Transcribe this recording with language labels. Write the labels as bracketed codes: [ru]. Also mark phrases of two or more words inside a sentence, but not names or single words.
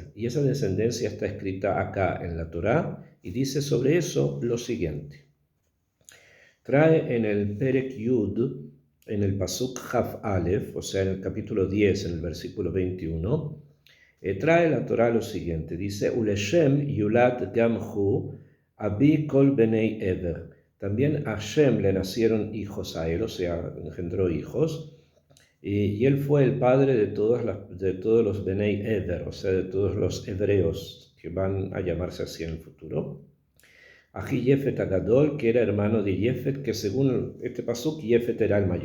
[es] Y esa descendencia está escrita acá en la Torá y dice sobre eso lo siguiente. Trae en el [he] פרק יוד, [es] en el [he] פסוק כף אלף, [es] o sea, en el capítulo 10, en el versículo 21, trae la Torá lo siguiente. Dice, [he] ולשם ילד גם הוא אבי כל בני עבר. [es] También a Shem le nacieron hijos a él, o sea, engendró hijos, y él fue el padre de todos los [he] בני עבר, [es] o sea, de todos los hebreos, que van a llamarse así en el futuro. [he] אחי יפת הגדול, [es] que era hermano de Yefet, que según este pasuk, Yefet era el mayor.